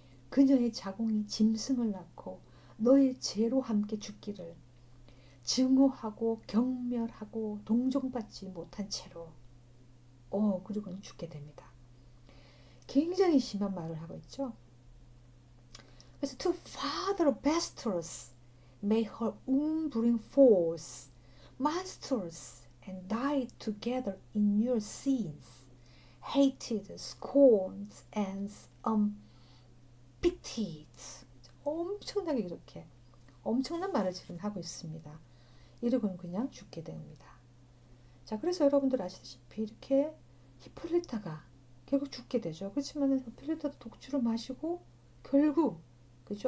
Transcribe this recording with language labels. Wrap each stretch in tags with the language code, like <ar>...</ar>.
<ko>그녀의 자궁이 짐승을 낳고 너의 죄로 함께 죽기를. 증오하고 경멸하고 동정받지 못한 채로 그리고는 죽게 됩니다. 굉장히 심한 말을 하고 있죠. 그래서</ko> <en>to father bastards may her womb bring forth monsters and die together in your sins, hated, scorned, and unpitied.</en> <ko>엄청나게 이렇게 엄청난 말을 지금 하고 있습니다. 이러고는 그냥 죽게 됩니다. 자, 그래서 여러분들 아시다시피 이렇게 히폴리타가 결국 죽게 되죠. 그렇지만 히폴리타도 독주를 마시고 결국 그죠?</ko>